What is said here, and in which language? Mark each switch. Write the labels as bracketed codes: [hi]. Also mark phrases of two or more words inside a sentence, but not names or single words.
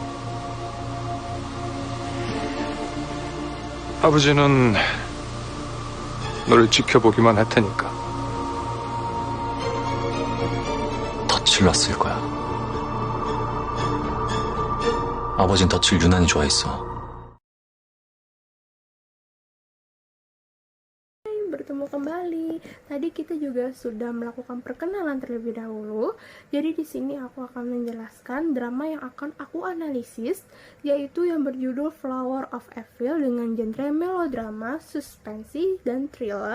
[ko] 아버지는 너를 지켜보기만 할 테니까. 덫을 놨을 거야. 아버진 덫을 유난히 좋아했어. [id] Bertemu kembali. Tadi kita juga sudah melakukan perkenalan terlebih dahulu. Jadi di sini aku akan menjelaskan drama yang akan aku analisis, yaitu yang berjudul Flower of Evil dengan genre melodrama, suspensi, dan thriller.